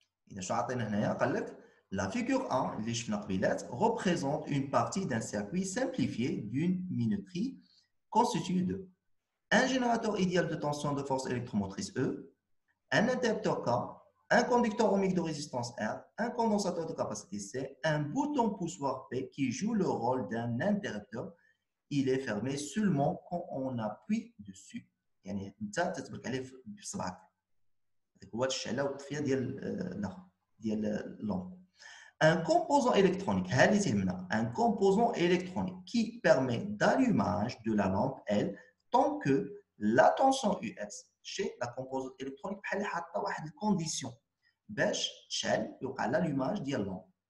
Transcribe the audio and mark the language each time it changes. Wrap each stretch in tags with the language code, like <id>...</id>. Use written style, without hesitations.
<ar>اذا شنو عطينا هنايا قال لك</ar> <fr>la figure 1</fr> <ar>اللي شفنا قبيلات</ar> <fr>représente une partie d'un circuit simplifié d'une minuterie constituée de un générateur idéal de tension de force électromotrice E, un interrupteur K, un conducteur ohmique de résistance R, un condensateur de capacité C, un bouton poussoir P qui joue le rôle d'un interrupteur. Il est fermé seulement quand on appuie dessus.</fr> <ar>يعني انت تتبرك عليه بصبعك. هذاك هو الشعله والطفيه ديال اللومب.</ar> <fr>Un composant électronique, un composant électronique qui permet d'allumage de la lampe L tant que la tension US chez la composante électronique</fr> <ar>بحال حاطه واحد الكونديسيون باش تشعل</ar> <fr>يوقع l'allumage ديال اللامب.</fr>